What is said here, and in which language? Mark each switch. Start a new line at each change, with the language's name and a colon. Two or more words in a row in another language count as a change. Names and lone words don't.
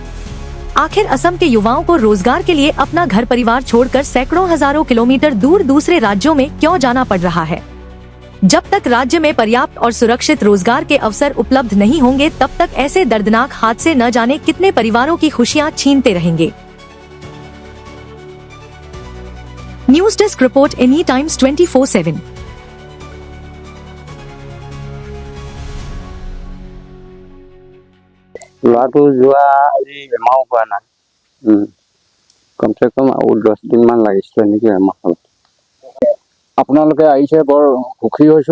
Hindi: आखिर असम के युवाओं को रोजगार के लिए अपना घर परिवार छोड़कर सैकड़ों हजारों किलोमीटर दूर दूसरे राज्यों में क्यों जाना पड़ रहा है? जब तक राज्य में पर्याप्त और सुरक्षित रोजगार के अवसर उपलब्ध नहीं होंगे, तब तक ऐसे दर्दनाक हादसे न जाने कितने परिवारों की खुशियां छीनते रहेंगे।
English: news desk report,
Hindi: एनी टाइम्स 24/7।
Assamese: ল'ৰাটো যোৱা আজি এমাহো হোৱা নাই। কমচে কম আৰু 10 দিনমান লাগিছিলে নেকি এমাহ হ'ল। আপোনালোকে আহিছে, বৰ সুখী হৈছো।